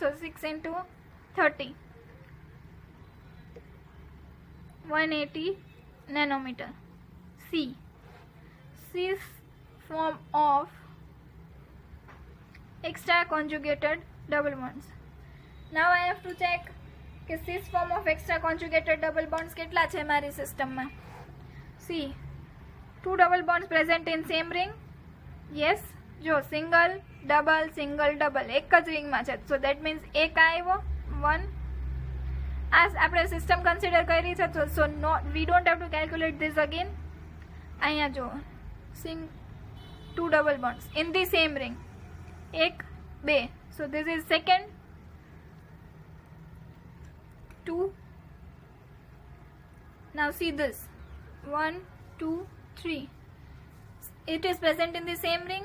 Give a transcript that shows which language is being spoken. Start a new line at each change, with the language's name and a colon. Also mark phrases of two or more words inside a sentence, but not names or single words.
English: so 6 into 30 180 nanometer. C. cis form of extra conjugated double bonds. now I have to check કે cis form of extra conjugated double bonds
Gujarati: કેટલા છે મારી સિસ્ટમમાં.
English: See, two double bonds present in same ring.
Gujarati: yes, જો
English: single double single double
Gujarati: એક જ રિંગમાં છે.
English: so that means
Gujarati: એક આવ્યો 1. as આપણે
English: system consider
Gujarati: કરી છે,
English: so no, we don't have to calculate this again. અહીંયા જો two double bonds in the same ring, 1 2. so this is second 2. Now see this, 1, 2, 3. It is present in the same ring.